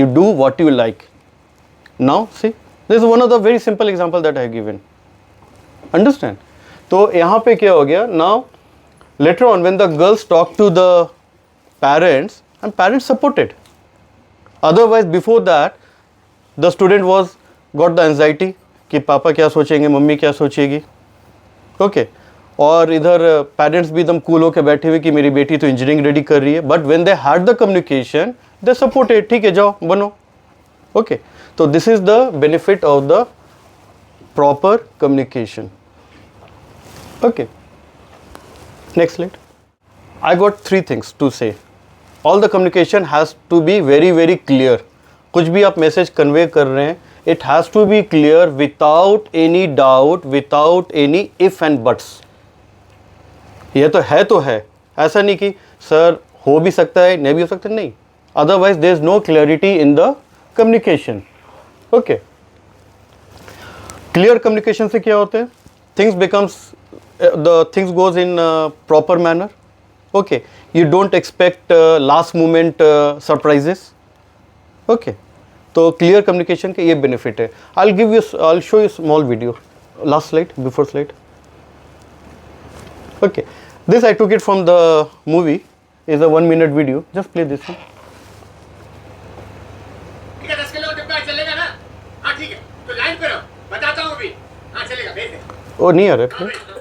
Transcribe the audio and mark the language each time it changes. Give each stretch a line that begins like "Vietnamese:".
English: You do what you like. Now see. This is one of the very simple example that I have given.
Hindi: Understand? तो यहाँ पे क्या हो गया?
English: Now later on when the girls talk to the parents, and parents supported. Otherwise before that the student was got the anxiety
Hindi: कि पापा क्या सोचेंगे, मम्मी क्या सोचेगी.
English: Okay.
Hindi: और इधर पेरेंट्स भी एकदम कूल होकर बैठे हुए कि मेरी बेटी तो इंजीनियरिंग रेडी कर रही है.
English: But when they had the communication they supported.
Hindi: ठीक है, जाओ बनो.
English: Okay. So this is the benefit of the proper communication. Okay. Next slide. I got three things to say. All the communication has to be very very clear.
Hindi: कुछ भी आप message convey कर रहे हैं,
English: it has to be clear without any doubt, without any if and buts.
Hindi: ये तो है, ऐसा नहीं कि सर हो भी सकता है, नहीं भी हो सकता, नहीं.
English: Otherwise there is no clarity in the communication. Okay.
Hindi: Clear communication से क्या होता है?
English: Things becomes the things goes in proper manner. Okay. You don't expect last moment surprises. Okay.
Hindi: तो clear communication के ये benefit है.
English: I'll show you small video. Last slide, before slide. Okay. This I took it from the movie. Is a 1 minute video. Just play this one.
Hindi: ठीक है 10 kilo डिब्बा चलेगा ना? हाँ ठीक है. तो लाइन पे रहो. बताता हूँ अभी. हाँ चलेगा भेज दे. Oh नहीं आ रहा है.